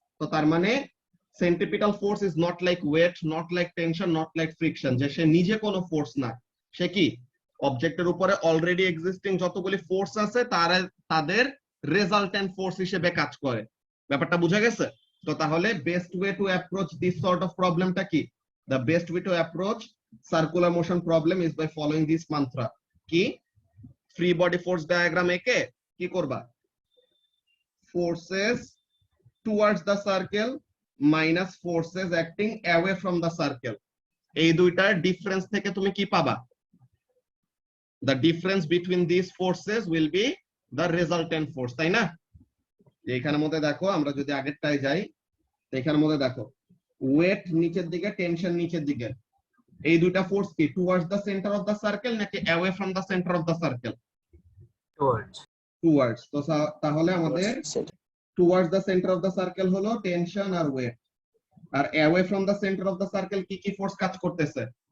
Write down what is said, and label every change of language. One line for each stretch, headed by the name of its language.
Bangla: তো তার মানে
English: centripetal force is not like weight, not like tension, not like friction,
Bangla: যে সে নিজে কোনো ফোর্স না, সে কি অবজেক্টের উপরে অলরেডি এক্সিস্টিং যতগুলি ফোর্স আছে তাদের রেজাল্টেন্ট ফোর্স হিসেবে কাজ করে। ব্যাপারটা বুঝা গেছে? তো তাহলে
English: Best way to approach this sort of প্রবলেমটা কি, the best way to approach circular motion problem is by following this mantra.
Bangla: কি?
English: free body force diagram এঁকে কি করবা, forces towards the circle minus forces acting away from the circle,
Bangla: এই দুইটার difference থেকে তুমি কি পাবা,
English: the difference between these forces will be the resultant force,
Bangla: তাই না? এখানের মধ্যে দেখো, আমরা যদি আগেরটায় যাই, এখানের মধ্যে দেখো ওয়েট নিচের দিকে, টেনশন নিচের দিকে, এই দুইটা ফোর্স কি
English: towards the centre of the circle
Bangla: নাকি
English: Away from the centre of the circle?
Bangla: Towards. তো তাহলে আমাদের
English: towards the centre of the circle
Bangla: হলো tension আর wait, আর
English: away from the centre of the circle
Bangla: কি কি force কাজ করতেছে?